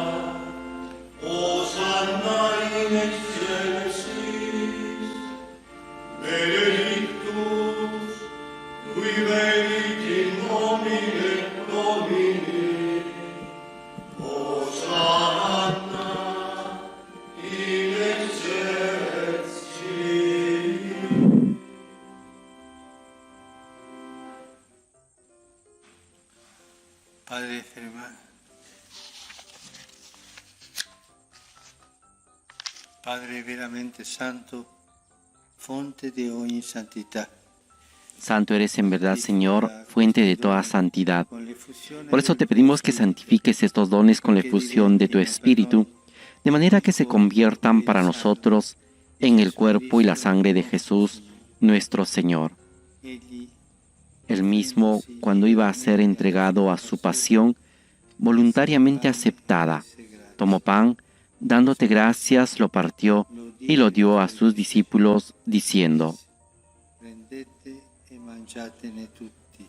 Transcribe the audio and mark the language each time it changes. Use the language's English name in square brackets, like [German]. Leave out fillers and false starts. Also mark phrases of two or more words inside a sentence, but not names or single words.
[Latin] Hosanna in excelsis, benedictus, qui venit in nomine Domini, Hosanna in excelsis. [Italian] Padre ferma. Padre veramente santo, fonte de ogni santità. [Spanish] Santo eres en verdad, Señor, fuente de toda santidad. [Italian] Con l'effusione [Spanish] Por eso te pedimos que santifiques estos dones con la efusión de tu Espíritu, de manera que se conviertan para nosotros en el cuerpo y la sangre de Jesús, nuestro Señor. [Italian] egli [Spanish] Él mismo, cuando iba a ser entregado a su pasión, voluntariamente aceptada, tomó pan, dándote gracias, lo partió y lo dio a sus discípulos, diciendo: [Italian] prendete e mangiatene tutti.